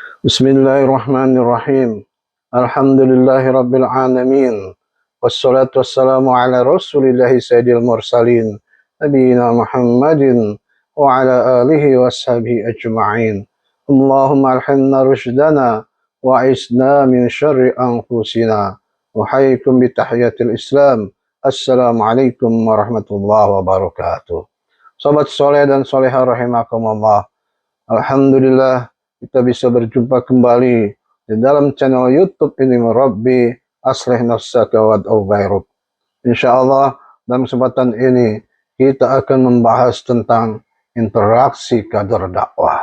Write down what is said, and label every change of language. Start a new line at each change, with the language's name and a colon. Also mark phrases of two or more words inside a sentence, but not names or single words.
Arabic: بسم الله الرحمن الرحيم. الحمد لله العالمين. والصلاة والسلام على رسول الله سيد المرسلين. نبينا محمد وعلى آله وصحبه أجمعين. اللهم ألهمنا رشدنا وأعذنا من شر أنفسنا. أحييكم بتحية الإسلام. السلام عليكم ورحمة الله وبركاته.
Indonesian: Sobat soleh dan soleha rahimakumullah. Alhamdulillah kita bisa berjumpa kembali di dalam channel YouTube ini Rabbi Aslih Nafsaka Wad'u Ghairuk. Insyaallah dalam kesempatan ini kita akan membahas tentang interaksi kader dakwah.